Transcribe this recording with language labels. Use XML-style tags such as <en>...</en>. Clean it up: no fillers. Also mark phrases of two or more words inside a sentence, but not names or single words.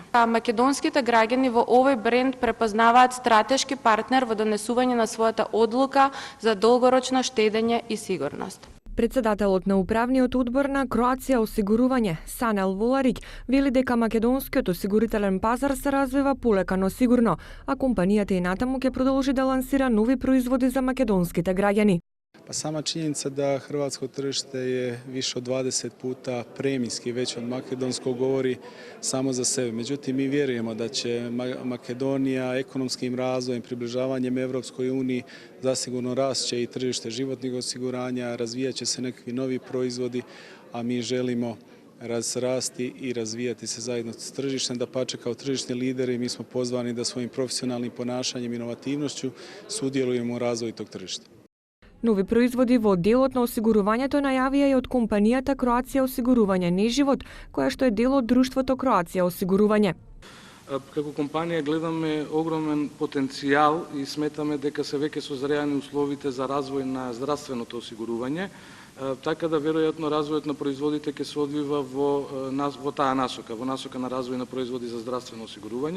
<mk>Македонските граѓани во овој бренд препознаваат стратешки партнер во донесување на својата одлука за долгорочно штедење и сигурност. Председателот на управниот одбор на Кроација осигурување, Санел Воларик, вели дека македонскиот осигурителен пазар се развива полека сигурно, а компанијата и натаму ќе продолжи да лансира нови производи за македонските граѓани.</mk> <hr>Pa sama činjenica da hrvatsko tržište je više od 20 puta premijski veće od makedonskog govori samo za sebe. Međutim, mi vjerujemo da će Makedonija ekonomskim razvojem, približavanjem Evropskoj uniji zasigurno rašće i tržište životnih osiguranja, razvijat će se nekakvi novi proizvodi, a mi želimo rasti i razvijati se zajedno s tržištem. Dapače, kao tržišni lideri mi smo pozvani da svojim profesionalnim ponašanjem i inovativnošću sudjelujemo u razvoju tog tržišta.</hr> <mk>Нови производи во делот на осигурувањето најавија и од компанијата Кроација осигурување неживот, која што е дел од друштвото Кроација осигурување. Како компанија гледаме огромен потенцијал и сметаме дека се веќе созреани условите за развој на здравственото осигурување, така да веројатно развојот на производите ќе се одвива во таа насока, во насока на развој на производи за здравствено осигурување.</mk>